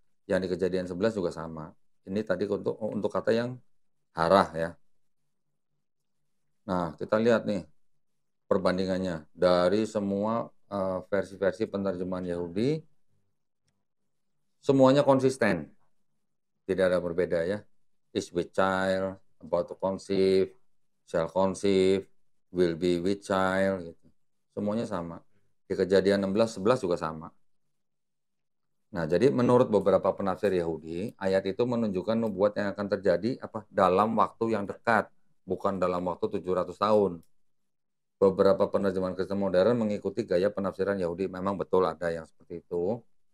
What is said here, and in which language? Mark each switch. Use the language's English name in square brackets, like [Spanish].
[Indonesian] Yang di Kejadian 11 juga sama. Ini tadi untuk kata yang harah ya. Nah, kita lihat nih perbandingannya dari semua versi-versi penerjemahan Yahudi, semuanya konsisten, tidak ada berbeda ya. [English] Is with child, about to conceive, shall conceive, will be with child, gitu. [Indonesian] Semuanya sama. Di Kejadian 16:11 juga sama. Nah, jadi menurut beberapa penafsir Yahudi, ayat itu menunjukkan nubuat yang akan terjadi dalam waktu yang dekat, bukan dalam waktu 700 tahun. Beberapa penerjemahan Kristen modern mengikuti gaya penafsiran Yahudi. Memang betul ada yang seperti itu.